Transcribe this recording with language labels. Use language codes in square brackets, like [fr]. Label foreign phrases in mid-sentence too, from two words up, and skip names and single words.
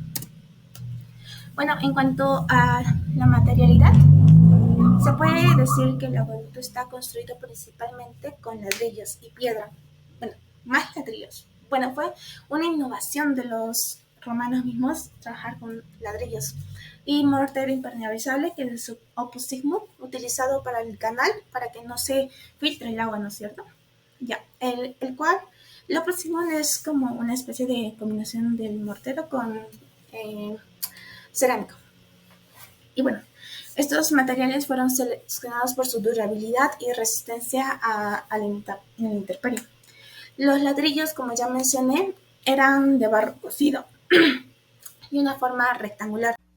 [es] Bueno, en cuanto a la materialidad, se puede decir que el acueducto está construido principalmente con ladrillos y piedra. Bueno, más ladrillos. Bueno, fue una innovación de los romanos mismos trabajar con ladrillos y mortero impermeabilizable, que es su [la] opus signum, [es] utilizado para el canal para que no se filtre el agua, ¿no es cierto? Ya, el cual, el [la] opus signum [es] es como una especie de combinación del mortero con eh, cerámico. Y bueno, estos materiales fueron seleccionados por su durabilidad y resistencia a la intemperie. Los ladrillos, como ya mencioné, eran de barro cocido y una forma rectangular.